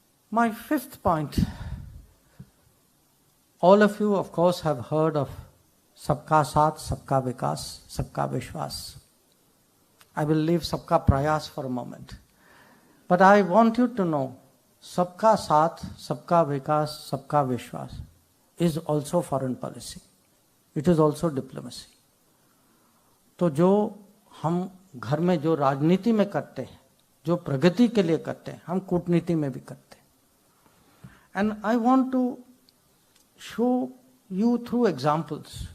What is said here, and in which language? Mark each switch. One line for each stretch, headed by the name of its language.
English: My fifth point, all of you, of course, have heard of Sabka Saath, Sabka Vikas, Sabka Vishwas. I will leave Sabka Prayas for a moment. But I want you to know, Sabka Saath, Sabka Vikas, Sabka Vishwas is also foreign policy. It is also diplomacy.
Hindi: तो जो हम घर में जो राजनीति में करते हैं, जो प्रगति के लिए करते हैं, हम कूटनीति में भी करते हैं.
English: And I want to show you through examples.